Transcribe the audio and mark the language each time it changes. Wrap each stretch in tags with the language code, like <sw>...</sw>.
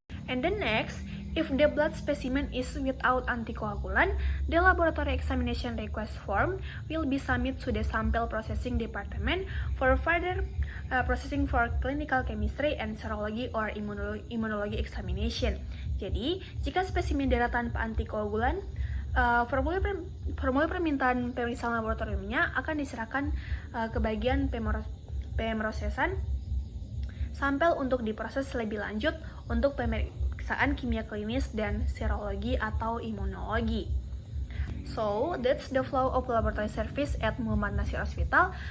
<en>And then next, if the blood specimen is without anticoagulant, the laboratory examination request form will be submitted to the sample processing department for further processing for clinical chemistry and serology or immunology examination.</en> <id>Jadi, jika spesimen darah tanpa antikoagulan, formulir permintaan pemeriksaan laboratoriumnya akan diserahkan ke bagian pemrosesan sampel untuk diproses lebih lanjut untuk pemeriksaan kimia klinis dan serologi atau imunologi.</id> <en>So, that's the flow of laboratory service at Muhammad Nasir Hospital.</en>